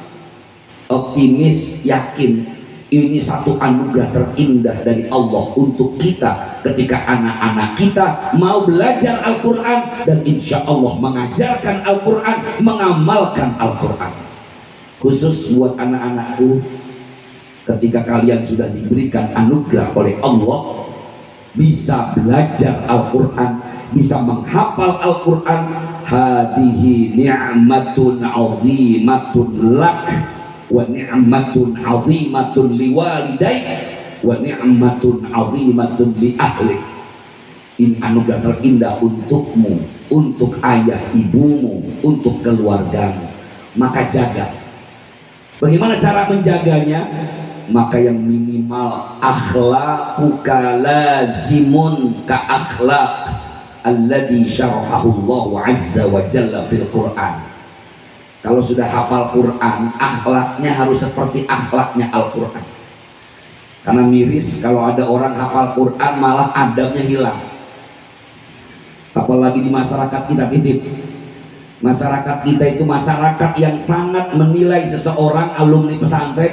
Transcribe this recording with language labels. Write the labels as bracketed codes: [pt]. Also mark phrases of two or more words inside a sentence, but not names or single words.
[id] Optimis, yakin ini satu anugerah terindah dari Allah untuk kita ketika anak-anak kita mau belajar Al-Quran dan [ar] إن شاء الله [id] mengajarkan Al-Quran, mengamalkan Al-Quran. Khusus buat anak-anakku, ketika kalian sudah diberikan anugerah oleh Allah bisa belajar Al-Quran, bisa menghafal Al-Quran, [ar] هذه نعمة عظيمة لك ونعمة عظيمة لوالديك ونعمة عظيمة لأهلك. [id] Ini anugerah terindah untukmu, untuk ayah ibumu, untuk keluargamu. Maka jaga. Bagaimana cara menjaganya? Maka yang minimal [ar] أخلاقك لازم كأخلاق الذي شرحه الله عز وجل في القرآن. [id] Kalau sudah hafal Quran, akhlaknya harus seperti akhlaknya Al-Quran. Karena miris kalau ada orang hafal Quran malah adabnya hilang. Apalagi di masyarakat kita titip. Masyarakat kita itu masyarakat yang sangat menilai seseorang alumni pesantren.